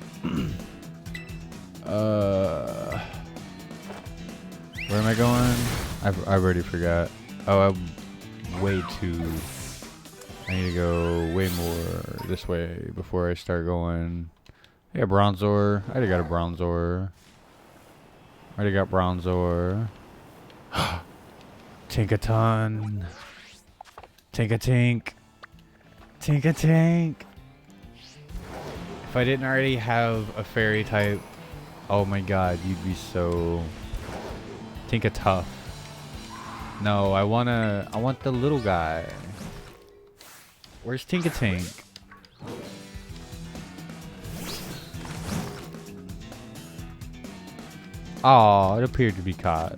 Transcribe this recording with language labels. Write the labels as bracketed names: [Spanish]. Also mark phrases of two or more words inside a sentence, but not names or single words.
[English] Where am I going? I've already forgot. Oh, I'm way too. I need to go way more this way before I start going. Yeah, Bronzor. I already got a Bronzor. Already got Bronzor. Tinkaton. Tinkatink. Tinkatink. If I didn't already have a fairy type, oh my god, you'd be so Tinkatuff. No, I want the little guy. Where's Tinkatink? Aw, it appeared to be caught.